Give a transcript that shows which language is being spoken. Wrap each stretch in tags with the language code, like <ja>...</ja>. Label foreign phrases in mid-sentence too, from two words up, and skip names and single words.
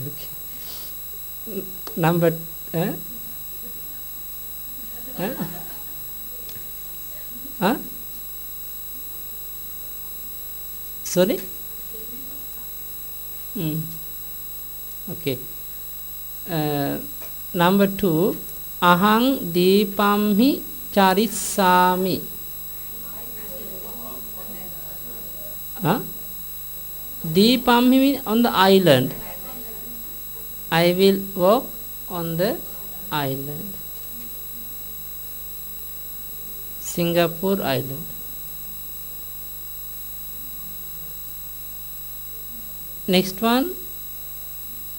<en>Number. Sorry. Okay. Number 2.</en> <pi>Ahang dipamhi charisami.</pi> <en>Dipamhi means on the island. I will walk on the island. Singapore island. Next one.</en>